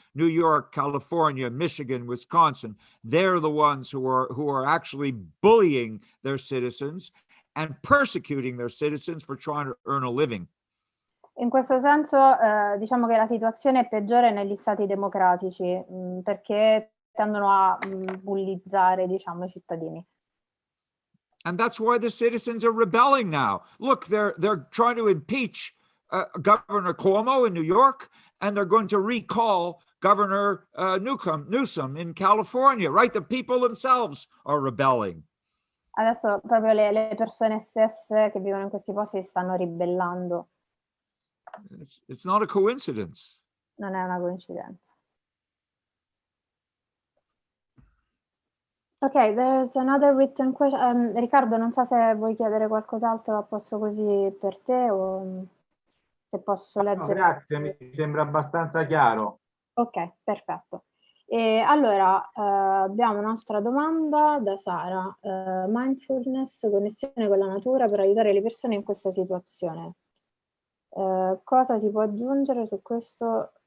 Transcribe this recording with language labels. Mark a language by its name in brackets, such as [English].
[English] New York, California, Michigan, Wisconsin, they're the ones who are actually bullying their citizens and persecuting their citizens for trying to earn a living. [Italian] In questo senso diciamo che la situazione è peggiore negli stati democratici perché tendono a bullizzare, diciamo, i cittadini. [English] And that's why the citizens are rebelling now. Look, they're trying to impeach Governor Cuomo in New York, and they're going to recall Governor Newsom in California, right? The people themselves are rebelling. [Italian] Adesso proprio le persone stesse che vivono in questi posti si stanno ribellando. [English] It's not a coincidence. [Italian] Non è una coincidenza. [English] Ok, there's another written question. [Italian] Riccardo, non so se vuoi chiedere qualcos'altro a posto così per te o se posso leggere. No, grazie, mi sembra abbastanza chiaro. Ok, perfetto. E allora abbiamo un'altra domanda da Sara. Mindfulness, connessione con la natura per aiutare le persone in questa situazione. Cosa si può aggiungere su questo